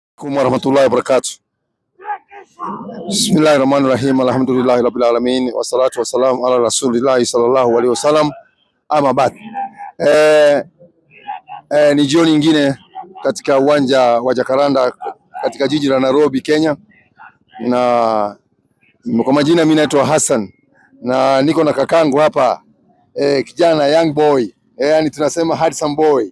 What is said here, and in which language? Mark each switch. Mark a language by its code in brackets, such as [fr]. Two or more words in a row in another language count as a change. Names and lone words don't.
[ar] ورحمة الله وبركاته. بسم الله الرحمن الرحيم. الحمد لله رب العالمين والصلاة والسلام على رسول الله صلى الله عليه وسلم. أما بعد. [sw] Ni jioni nyingine katika uwanja wa Jacaranda katika jiji la Nairobi, Kenya, na kwa majina mimi naitwa Hassan na niko na kakangu hapa kijana [en] young boy, [sw] yani tunasema [en] handsome boy.